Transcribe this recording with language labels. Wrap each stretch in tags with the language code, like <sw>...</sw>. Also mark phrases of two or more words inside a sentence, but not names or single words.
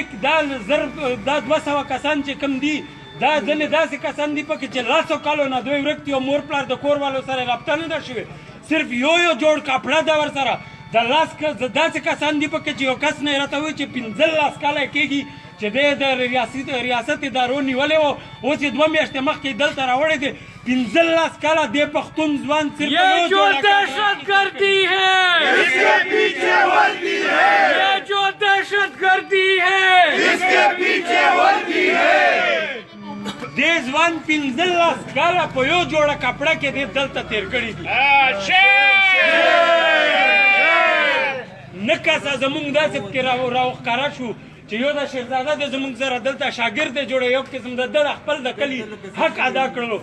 <ps>دا 200 کسان چې کم دي دا ځینې داسې کسان دي پکې چې 100 کالو نه دوی ورک دي او مور پلار د کور والو سره رابطه نه ده شوې صرف یو جوړ کپړه ده ورسره د داسې کسان دي پکې چې یو کس نه یې راته وایي چې 15 کاله کېږي چې دی د ریاست ادارو نیولی و اوس یې 2 میاشتې مخکې دلته راوړی دی 15 کاله دې پښتون ځوان صرف</ps> <ur>یہ جو دہشت گردی ہے اس کے پیچھے وردی ہے یہ جو دہشت گردی ہے اس کے پیچھے وردی ہے</ur> <ps>دې ځوان 15 کاله په یو جوړه کپړه کې دې دلته تېر کړي دي نه کسه زمونږ داسې پکې راوښکاره شو چې یو د شهزاده د زمونږ سره دلته شاګرد دی جوړه یو قسم د خپل د کلي حق ادا کړلو</ps>